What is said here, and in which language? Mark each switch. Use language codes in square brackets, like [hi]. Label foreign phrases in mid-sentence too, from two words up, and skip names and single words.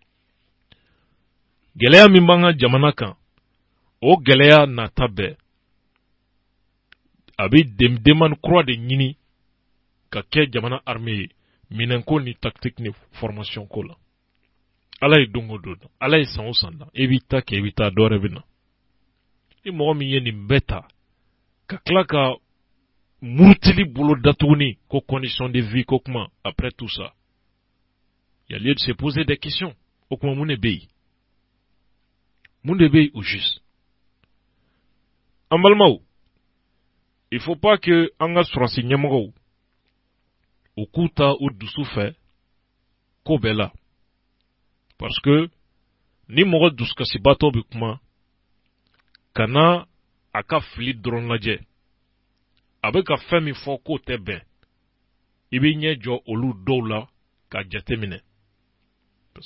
[bm] gɛlɛya min b'an ka jamana kan o gɛlɛya nata bɛɛ a bɛ demande kura de ɲini ka kɛ jamana armée ye minɛnko ni tactique ni formation ko la ala ye don o don ala ye san o san da i b'i ta kɛ i bɛ taa dɔ wɛrɛ bɛ na ni mɔgɔ min ye nin bɛɛ ta ka tila ka murutili bolo datuguni ko [fr] condition de vie [bm] ko kuma [fr] après tout ça il y a lieu de se poser des questions [bm] o kuma mun de bɛ yen [fr] au juste [bm] an balimaw [fr] il faut pas que [bm] an ka sɔrɔsi ɲɛmɔgɔw u k'u ta u dusu fɛ ko bɛɛ la [fr] parce que [bm] ni mɔgɔ dusukasibatɔ bɛ kuma kana a ka fili dɔrɔn lajɛ a bɛ ka fɛn min fɔ k'o tɛ bɛn i bɛ ɲɛ jɔ olu dɔw la ka jate minɛ parce